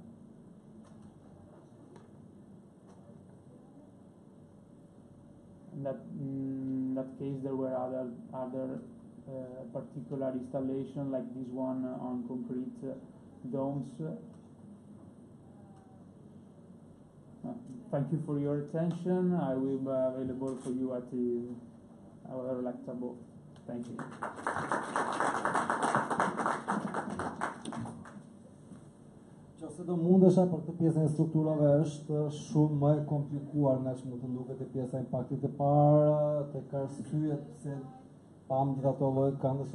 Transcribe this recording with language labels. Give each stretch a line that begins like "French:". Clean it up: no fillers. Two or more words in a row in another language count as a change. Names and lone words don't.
English: In that case, there were other particular installation like this one on concrete domes. Thank you for your attention. I will be available for you at our lectable. Thank you.
Albanian: Nëse do mundesha për këtë pjesën e strukturave është shumë më e komplikuar nga që mund të nduket e pjesa e impaktit e parë, tek arsyet pse pam gjithë ato lloj këndësh